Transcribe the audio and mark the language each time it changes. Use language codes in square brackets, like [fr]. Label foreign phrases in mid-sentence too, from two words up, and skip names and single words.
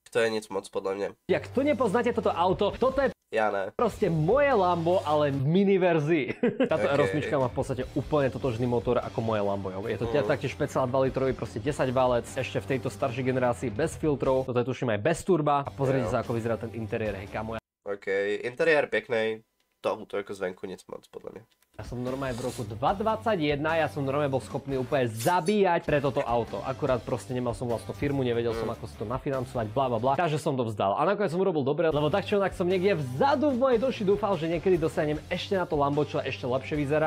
[cs] To je nic moc podle mě. [sk] Jak to nepoznáte toto auto, toto je [cs] Já ne. [sk] proste moje Lambo, ale v mini verzii. Táto [cs] Okay. [sk] R8 má v podstate úplne totožný motor ako moje Lambo. [cs] Jo. [sk] Je to taktiež 5,2 litrový, proste 10 válec, ešte v tejto staršej generácii bez filtrov. Toto je tuším aj bez turba. A pozrite sa, ako vyzerá ten interiér, hej kámo. [cs] OK, interiér pěkný. To auto jako zvenku nic moc podle mě. [sk] Ja som normálne v roku 2021, ja som normálne bol schopný úplne zabíjať pre toto auto. Akurát proste nemal som vlastnú firmu, nevedel som ako si to nafinancovať, bla bla bla. Takže som to vzdal. A nakoniec som urobil dobre, lebo tak či onak som niekde vzadu v mojej duši dúfal, že niekedy dosiahnem ešte na to Lambo, čo ešte lepšie vyzerá.